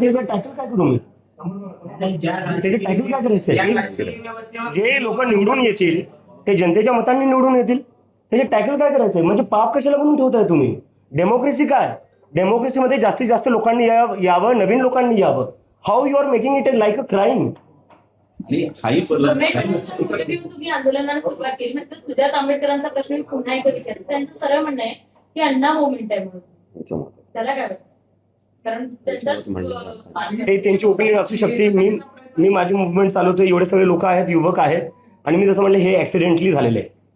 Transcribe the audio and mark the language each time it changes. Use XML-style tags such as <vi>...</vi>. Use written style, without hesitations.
<mr>त्याचं टॅकल काय करू मी? त्याचे टॅकल काय करायचंय? जे लोक निवडून येतील ते जनतेच्या मतांनी निवडून येतील, त्याचे टॅकल काय करायचंय? म्हणजे पाप कशाला म्हणून ठेवताय तुम्ही? डेमोक्रेसी काय? डेमोक्रेसीमध्ये जास्तीत जास्त लोकांनी यावं, नवीन लोकांनी यावं.</mr> <en>How you are making it like a crime?</en> <mr>आणि हाही तुम्ही आंदोलनाला सुरुवात केली, म्हणजे सुजात आंबेडकरांचा प्रश्न मी पुन्हा एकदा विचारतो. त्यांचं सरळ म्हणणं आहे की अण्णा मोमेंट आहे म्हणून, त्याला काय वाटतं? कारण त्यांची ओपिनियन असू शकते. मी माझी मुवमेंट चालवतो, एवढे सगळे लोक आहेत, युवक आहेत, आणि मी जसं म्हणलं हे ऍक्सिडेंटली झालेलं आहे.</mr>